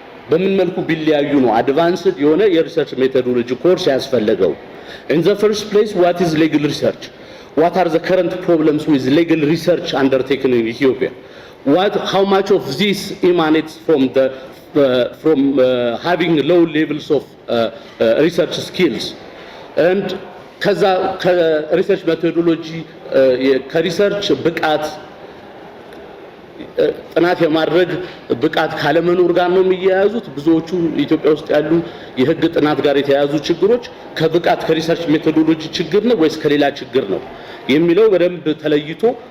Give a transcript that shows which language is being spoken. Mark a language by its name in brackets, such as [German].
[Amharic] በምን መልኩ ቢለያዩ ነው አድቫንስድ የሆነ የሪሰርች ሜቶዶሎጂ ኮርስ ያስፈለገው? [English] in the first place, what is legal research? What are the current problems with legal research undertaken in Ethiopia? How much of this emanates from having low levels of research skills? And [Amharic] ከዛ ከሪሰርች ሜቶዶሎጂ ከሪሰርች ብቃት ጥናት የማድረግ ብቃት ካለመኖር ጋር ነው የሚያያዙት። ብዙዎቹ ኢትዮጵያ ውስጥ ያሉ የሕግ ጥናት ጋር የተያያዙ ችግሮች ከብቃት ከሪሰርች ሜቶዶሎጂ ችግር ነው ወይስ ከሌላ ችግር ነው የሚለው በደንብ ተለይቶ